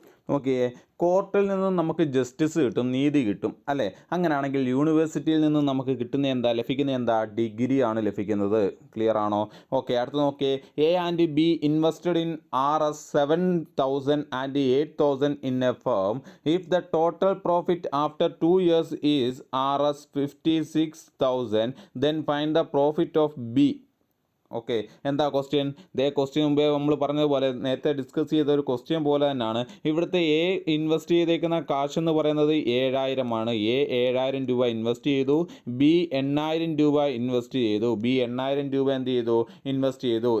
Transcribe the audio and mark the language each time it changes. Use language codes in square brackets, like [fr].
[ml] നോക്കിയേ, കോർട്ടിൽ നിന്നും നമുക്ക് ജസ്റ്റിസ് കിട്ടും, നീതി കിട്ടും അല്ലേ. അങ്ങനെയാണെങ്കിൽ യൂണിവേഴ്സിറ്റിയിൽ നിന്നും നമുക്ക് ലഭിക്കുന്ന എന്താ, ഡിഗ്രി ആണ് ലഭിക്കുന്നത്. ക്ലിയർ ആണോ? ഓക്കെ, അടുത്ത് നോക്കിയേ. [en] A and B invested in Rs 7,000 and 8,000 in a firm. If the total profit after 2 years is Rs 56,000, then find the profit of B. [ml] Okay, എന്താ ക്വസ്റ്റ്യൻ? ക്വസ്റ്റ്യൻ മുമ്പേ നമ്മൾ പറഞ്ഞതുപോലെ നേരത്തെ ഡിസ്കസ് ചെയ്ത ഒരു ക്വസ്റ്റ്യൻ പോലെ തന്നെയാണ്. ഇവിടുത്തെ എ ഇൻവെസ്റ്റ് ചെയ്തേക്കുന്ന കാശ് എന്ന് പറയുന്നത് 7,000 ആണ്. എ 7,000 രൂപ ഇൻവെസ്റ്റ് ചെയ്തു. ബി 8,000 രൂപ ഇൻവെസ്റ്റ് ചെയ്തു. ഇൻവെസ്റ്റ് ചെയ്തു.